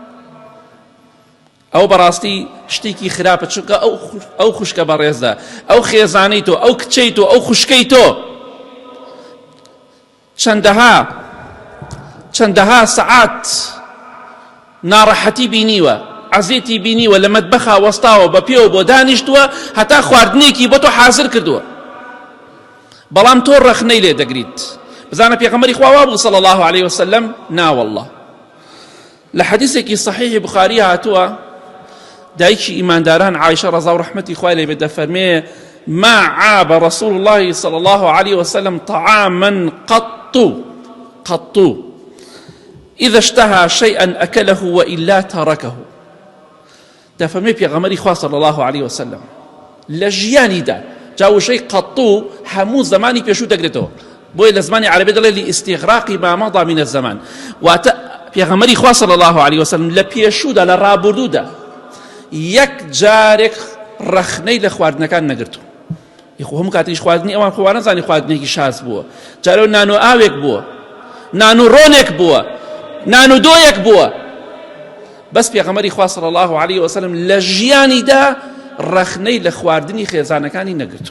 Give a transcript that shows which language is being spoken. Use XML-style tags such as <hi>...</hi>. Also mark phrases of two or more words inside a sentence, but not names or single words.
<ckb>ئەو بەڕاستی شتێکی خراپە، چونکە ئەو خوشکە بەڕێزە، ئەو خێزانەی تۆ، ئەو کچەی تۆ، ئەو خوشکەی تۆ چەندەها سەعات ناڕەحەتی بینیوە، عەزیەتی بینیوە، لە مەتبەخا وەستاوە بە پێوە بۆ دانیشتووە، هەتا خواردنێکی بۆ تۆ حازر کردووە، بەڵام تۆ ڕەخنەی لێ دەگریت. بزانە پێغەمبەری خوا وا بوو</ckb> <ar>صلی الله عليه وسلم،</ar> <ckb>ناوەڵڵا لە حەدیثێکی صحیحی بوخاری هاتووە، دایکی ئیمانداران عایشە ڕەزا و ڕەحمەتی خوای لێ بێت دەفەرمێ</ckb> <ar>ما عاب رسول الله صلى الله عليه وسلم طعاما قط إذا اشتهى شيئا أكله وإلا تركه.</ar> <ckb>دەفەرمێ پێغەمبەری خوا</ckb> <ar>صلى الله عليه وسلم</ar> <ckb>لە ژیانیدا جاوشەی قەطوو هەموو زمانی پێشوو دەگرێتەوە، بۆیە لە زمانی عەرەبی دەڵێ لاستغراقی</ckb> <ar>ما مضى من الزمان،</ar> <ckb>واتە پێغەمبەری خوا</ckb> <ar>صلی الله عليه وسلم</ar> <ckb>لە پێشوودا لە ڕابردوودا یەک جارێک ڕەخنەی لە خواردنەکان نەگرتووە. یخۆ هەموو کاتیش خواردنی ئەوان خۆ نەزانی خواردنێکی شاز بووە، جارێ نان و ئاوێک بووە، نان و ڕۆنێک بووە، نان و دۆیەک بووە، بەس پێغەمبەری خوا</ckb> <ar>صلی الله عليه وسلم</ar> <ckb>لە ژیانیدا ڕەخنەی لە خواردنی خێزانەکانی نەگرتووە.</ckb>